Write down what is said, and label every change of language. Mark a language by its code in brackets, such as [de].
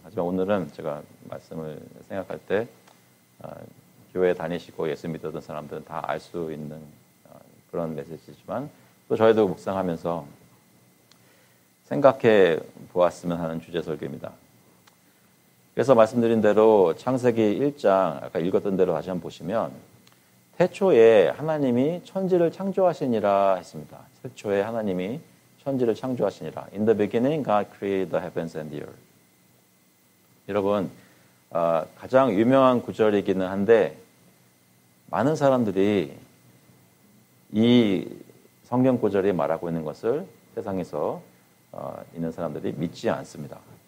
[ko] 하지만 오늘은 제가 말씀을 생각할 때 교회 다니시고 예수 믿었던 사람들은 다 알 수 있는 그런 메시지지만 또 저희도 묵상하면서 생각해 보았으면 하는 주제 설교입니다. 그래서 말씀드린 대로 창세기 1장 아까 읽었던 대로 다시 한번 보시면 태초에 하나님이 천지를 창조하시니라 했습니다. 태초에 하나님이 천지를 창조하시니라. [en] In the beginning, God created the heavens and the earth. [ko] 여러분, 가장 유명한 구절이기는 한데 많은 사람들이 이 성경 구절이 말하고 있는 것을 세상에서 있는 사람들이 믿지 않습니다.